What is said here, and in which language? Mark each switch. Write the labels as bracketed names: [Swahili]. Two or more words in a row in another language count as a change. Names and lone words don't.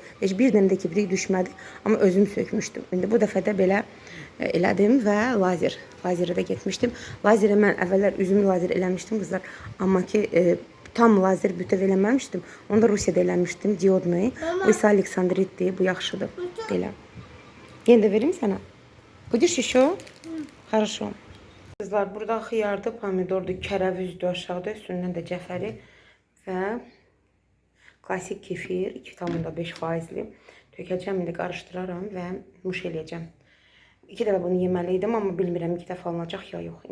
[Azerbaijani] Heç bir dənə də kiprik düşmədi, amma özüm sökmüşdüm. İndi bu dəfə də belə elədim və lazerə də getmişdim. Lazerə mən əvvəllər üzümü lazer eləmişdim, qızlar. Amma ki, tam lazer bütöv eləməmişdim. Onu da Rusiyada eləmişdim, diodnu. Bu isə Aleksandritdir, bu yaxşıdır. Belə. Yenə də verim sənə. [Russian] Будешь еще? Хорошо. [Azerbaijani] Kızlar, burada xiyardı, pomidordu, kərəvüzdür aşağıda, üstündən də cəfəri və klasik kefir 2,5%li. Tökəcəm, indi qarışdıraram və muş eləyəcəm. 2 dəfə bunu yeməliydim, amma bilmirəm 2 dəfə alınacaq ya yox.